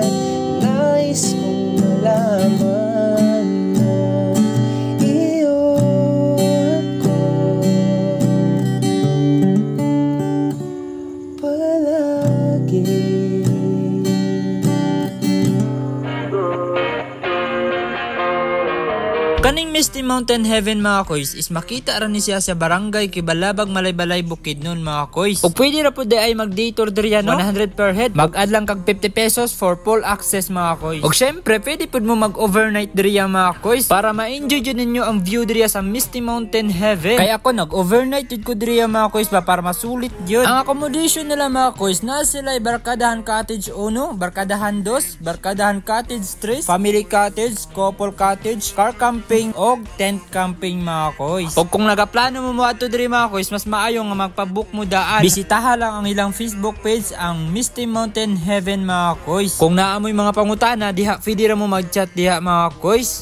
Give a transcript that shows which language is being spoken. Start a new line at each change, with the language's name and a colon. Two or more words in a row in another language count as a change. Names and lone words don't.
Filipino: Nais kong malaman na iyo ako palagi.
Cebuano: Kaning Misty Mountain Heaven mga koys is makita ra ni siya sa barangay Kibalabag, Malaybalay, Bukidnon mga koys. O pwede ra pud ay mag-day tour diri no? 100 per head. Mag-add lang kag 50 pesos
English: for full access
Cebuano: mga koys. O syempre pwede pud mo mag-overnight diri mga koys para ma-enjoy jud ninyo ang view diri sa Misty Mountain Heaven. Kaya ako nag-overnight jud ko diri mga koys para masulit jud. Ang accommodation nila mga koys na sila ay Barkadahan Cottage 1, Barkadahan 2, Barkadahan Cottage 3, Family Cottage, Couple Cottage, Car Camping o
English: tent camping
Cebuano: mga koys. O kung nagaplano mo ato diri mga koys, mas maayo nga magpabook mo daan. Bisitaha lang ang ilang Facebook page, ang Misty Mountain Heaven mga koys. Kung naamoy mga pangutana diha, pwede ra mo mag-chat diha mga koys.